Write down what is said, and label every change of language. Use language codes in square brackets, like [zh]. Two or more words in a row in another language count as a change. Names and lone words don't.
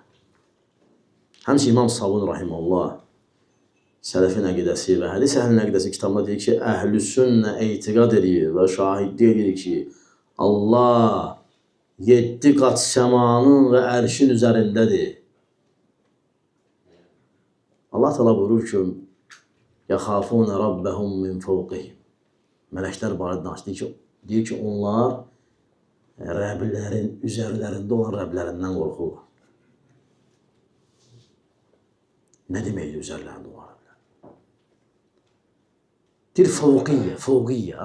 [az] Həmçə İmam Sabun Rahimullah Sələfin əqidəsi və Hədis əhlinin əqidəsi kitabında deyir ki, Əhl-i-Sünnə etiqad edir və şahidlik edir ki, Allah 7 qat səmanın və ərşin üzərindədir. Allah Teala buyurur ki, [ar] يَخَافُونَ رَبَّهُمْ مِنْ فَوْقِهِمْ [az] Mələklər barədə danışır. Deyir ki, onlar Rəblərin üzərlərində olan Rəblərindən qorxurlar. Nə deməkdir üzərlərində olan Rəblər? Deyir, fəvqiyyə, fəvqiyyə.